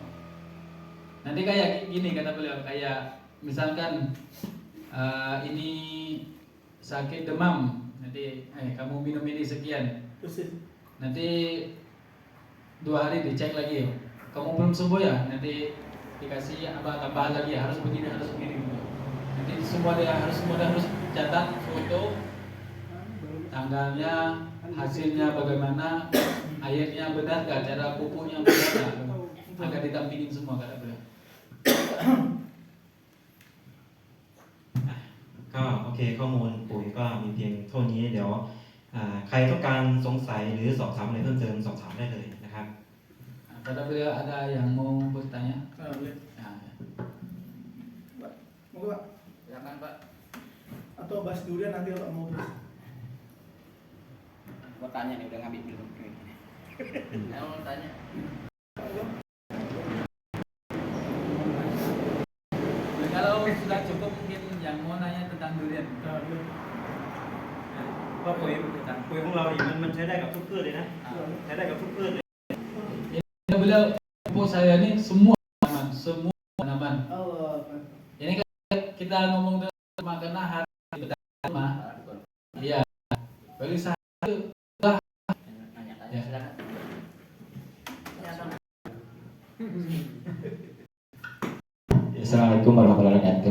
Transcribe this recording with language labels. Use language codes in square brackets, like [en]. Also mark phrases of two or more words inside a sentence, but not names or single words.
[id] Nanti kayak gini kata beliau, kayak misalkan ini sakit demam, nanti kamu minum ini sekian, nanti 2 hari dicek lagi, kamu belum sembuh ya, nanti dikasih apa tambahan lagi ya, harus begini. Nanti semua dia harus catat foto, tanggalnya, hasilnya bagaimana, airnya benar gak, cara pupuknya benar gak, agar ditampingin semua kata beliau. [th] ก็โอเคข้อมูลปุ๋ยก็มีเพียงเท่านี้เดี๋ยวใครต้องการสงสัยหรือสอบถามอะไรเพิ่มเติมสอบถามได้เลยนะครับ [id] Kata beliau ada yang mau bertanya? Boleh. Nah, Pak, monggo Pak. silakan Pak. Atau bahas durian nanti kalau mau bahas. Gua tanya nih udah ngambil belum? Saya mau tanya. Kalau sudah cukup mungkin yang mau nanya tentang durian. [th] ก็ปุ๋ยของเราเนี่ยมันใช้ได้กับทุกพืชเลยนะใช้ได้กับทุกพืชเลย [id] Kata beliau pupuk saya ini semua tanaman. Allah. Ini kan kita ngomong tentang karena hari pertama. Iya. Bagi saya itu Nanya-tanya silakan. [ar] السلام عليكم ورحمة الله وبركاته.